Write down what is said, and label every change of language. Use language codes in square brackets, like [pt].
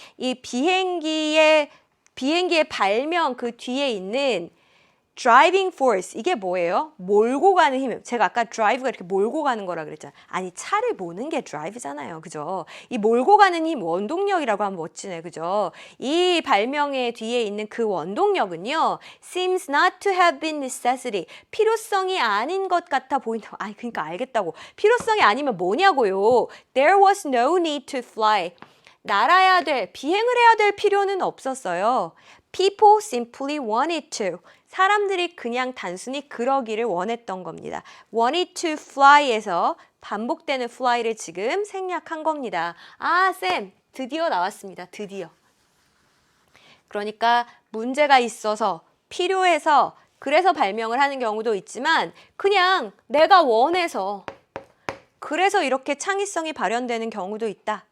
[ko] 이 비행기의 발명 그 뒤에 있는 [en] driving force [ko] 이게 뭐예요? 몰고 가는 힘. 제가 아까 drive가 이렇게 몰고 가는 거라 그랬잖아요. 아니 차를 모는 게 drive잖아요. 그죠? 이 몰고 가는 힘 원동력이라고 하면 멋지네. 그죠? 이 발명의 뒤에 있는 그 원동력은요. [en] seems not to have been necessity. [ko] 필요성이 아닌 것 같아 보인다. 아니 그러니까 알겠다고. 필요성이 아니면 뭐냐고요. [en] There was no need to fly. [ko] 날아야 될, 비행을 해야 될 필요는 없었어요. [en] People simply wanted to. [ko] 사람들이 그냥 단순히 그러기를 원했던 겁니다. [en] wanted to fly [ko] 에서 반복되는 fly를 지금 생략한 겁니다. 아, 쌤, 드디어 나왔습니다. 드디어. 그러니까 문제가 있어서, 필요해서, 그래서 발명을 하는 경우도 있지만 그냥 내가 원해서 그래서 이렇게 창의성이 발현되는 경우도 있다.